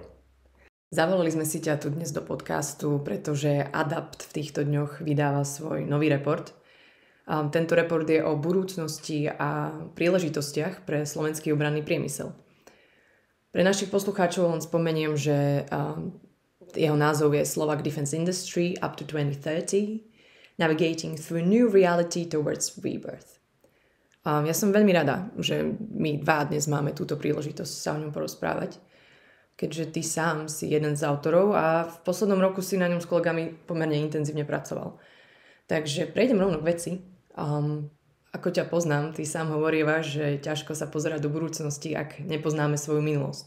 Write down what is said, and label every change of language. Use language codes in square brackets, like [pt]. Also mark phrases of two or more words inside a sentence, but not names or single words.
[sk] Zavolali sme si ťa tu dnes do podcastu, pretože Adapt v týchto dňoch vydáva svoj nový report. Tento report je o budúcnosti a príležitostiach pre slovenský obranný priemysel. Pre našich poslucháčov len spomeniem, že jeho názov je Slovak Defense Industry up to 2030, Navigating through new reality towards rebirth. Ja som veľmi rada, že my dnes máme túto príležitosť sa o ňom porozprávať, keďže ty sám si jeden z autorov a v poslednom roku si na ňom s kolegami pomerne intenzívne pracoval. Takže prejdem rovno k veci. Ako ťa poznám, ty sám hovorívaš, že ťažko sa pozerať do budúcnosti, ak nepoznáme svoju minulosť.